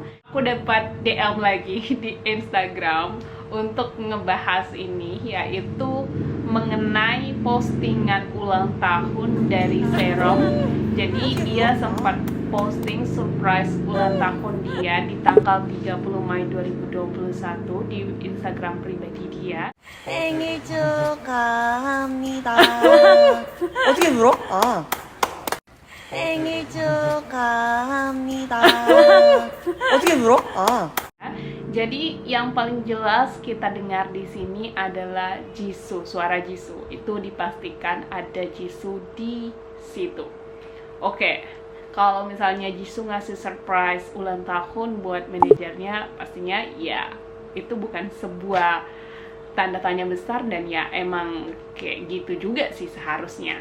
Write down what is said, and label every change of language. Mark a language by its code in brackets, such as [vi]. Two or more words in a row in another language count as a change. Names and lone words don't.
[id] Aku dapat DM lagi di Instagram untuk ngebahas ini, yaitu mengenai postingan ulang tahun dari Serom. Jadi dia sempat posting surprise ulang tahun dia di tanggal 30 Mei 2021 di Instagram pribadi dia. [ko] 생일 축하합니다. 어떻게 불어? 아. 생일 축하합니다. 어떻게 불어? 아. [id] Jadi yang paling jelas kita dengar di sini adalah Jisoo, suara Jisoo. Itu dipastikan ada Jisoo di situ. Oke, kalau misalnya Jisoo ngasih surprise ulang tahun buat manajernya, pastinya ya itu bukan sebuah tanda tanya besar, dan ya emang kayak gitu juga sih seharusnya.